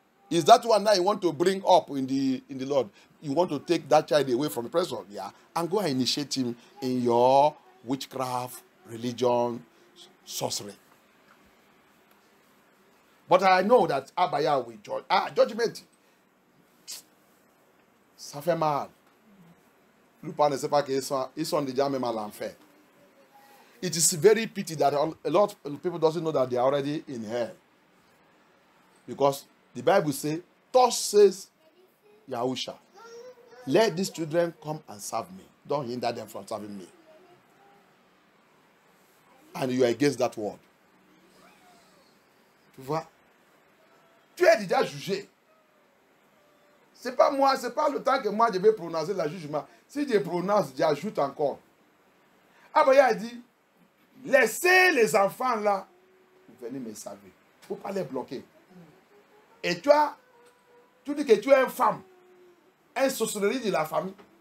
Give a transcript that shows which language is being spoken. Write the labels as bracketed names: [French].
[English] Is that one that you want to bring up in the Lord? You want to take that child away from the presence, yeah, and go and initiate him in your witchcraft, religion, sorcery. But I know that Abaya will judge. Judgment. [French] Ça fait mal. Le père ne sait pas qu'ils sont déjà même à l'enfer. [English] It is very pity that a lot of people doesn't know that they are already in hell. Because the Bible says, thus says Yahusha, let these children come and serve me. Don't hinder them from serving me. And you are against that word. [French] Tu vois? Tu es déjà jugé. Ce n'est pas moi, ce n'est pas le temps que moi je vais prononcer le jugement. Si je prononce, j'ajoute encore. Abaya a dit, laissez les enfants là, venez me servir. Il ne faut pas les bloquer. Et toi, tu dis que tu es une femme, un sorcellerie de la famille.